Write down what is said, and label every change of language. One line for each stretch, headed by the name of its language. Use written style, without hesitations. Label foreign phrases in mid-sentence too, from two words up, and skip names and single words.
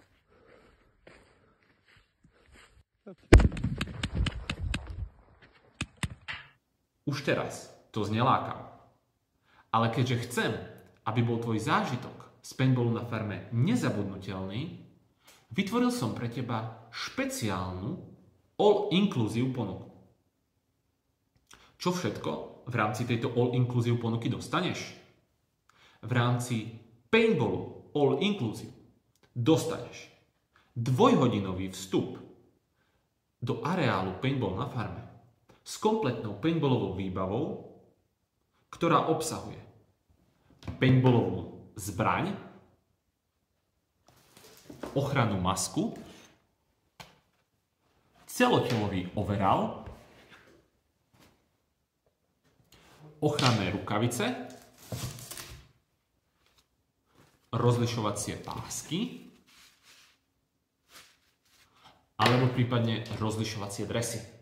Slovak: Už teraz to znie lákavo. Ale keďže chcem, aby bol tvoj zážitok z paintballu na farme nezabudnutelný, vytvoril som pre teba špeciálnu all-inclusive ponuku. Čo všetko v rámci tejto all-inclusive ponuky dostaneš? V rámci paintballu all-inclusive dostaneš dvojhodinový vstup do areálu paintball na farme s kompletnou paintballovou výbavou, ktorá obsahuje paintballovú zbraň, ochrannú masku, celotelový overall, ochranné rukavice, rozlišovacie pásky alebo prípadne rozlišovacie dresy.